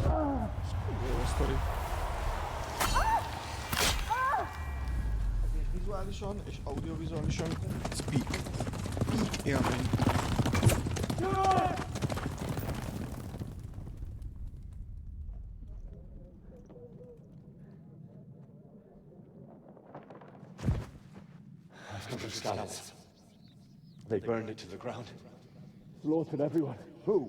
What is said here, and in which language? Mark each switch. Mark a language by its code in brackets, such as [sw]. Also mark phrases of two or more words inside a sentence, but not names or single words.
[hu] Jó a sztori. Ezért vizuálisan és audiovizuálisan ez peak élmény. [en] I've come from Scouts. They burned it to the ground. Slaughtered everyone. Who?